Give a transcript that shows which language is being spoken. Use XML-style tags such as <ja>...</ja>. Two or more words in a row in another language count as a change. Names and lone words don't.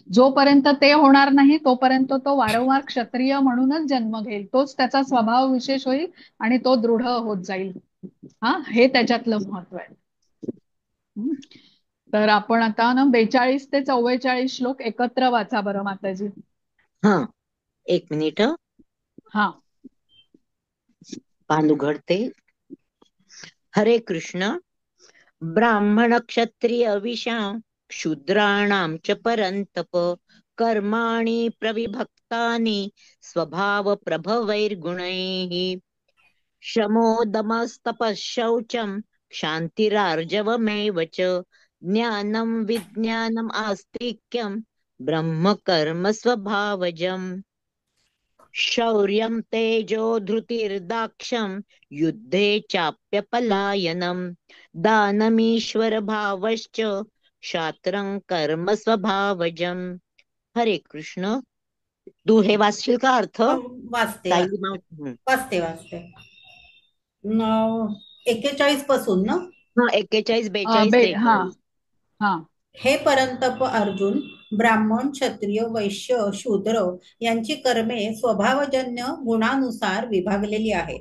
<mr>जोपर्यंत ते होणार नाही तोपर्यंत तो वारंवार क्षत्रिय म्हणूनच जन्म घेईल, तोच त्याचा स्वभाव विशेष होईल आणि तो दृढ होत जाईल. हा, हे त्याच्यातलं महत्व आहे. तर आपण आता ना 42 ते 44 श्लोक एकत्र वाचा बरं माताजी. हा, एक मिनिट. हा, पान उघडते. हरे कृष्ण.</mr> <sa>ब्राह्मण क्षत्रिय विशां शूद्राणां च परन्तप कर्माणि प्रविभक्तानि स्वभाव प्रभवैर्गुणैः शमोदमस्तपः शौचं क्षान्तिरार्जवमेव च ज्ञानं विज्ञानम् आस्तिक्यं ब्रह्म कर्म स्वभावजम् शौर्यं तेजो धृतिर्दाक्ष्यं युद्धे चाप्यपलायनं दानमीश्वर भावश्च क्षात्रं कर्म स्वभावजम्.</sa> <mr>हरे कृष्ण. तू हे वाचशील का अर्थ? वाचते साई वाचते वाचते 41 पासून ना. हा, 41, 42, 43. हा. हे परंतप अर्जुन, ब्राह्मण क्षत्रिय वैश्य शूद्र यांची कर्मे स्वभावजन्य गुणानुसार विभागलेली आहेत.</mr>